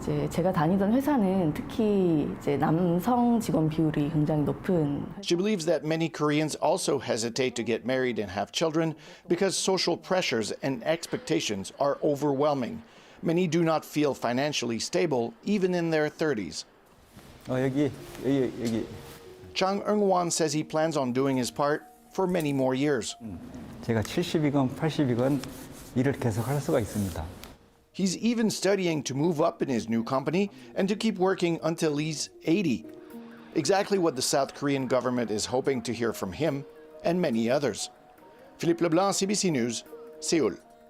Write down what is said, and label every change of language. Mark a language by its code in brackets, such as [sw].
[ko] 제가 다니던 회사는 특히 남성 직원 비율이 굉장히 높은. [en] She believes that many Koreans also hesitate to get married and have children because social pressures and expectations are overwhelming. Many do not feel financially stable even in their 30s. [ko] 여기. [en] Chung Eung-won says he plans on doing his part for many more years. [ko] 제가 70이건 80이건 일을 계속 할 수가 있습니다. [en] He's even studying to move up in his new company and to keep working until he's 80. Exactly what the South Korean government is hoping to hear from him and many others. Philippe Leblanc, CBC News, Seoul.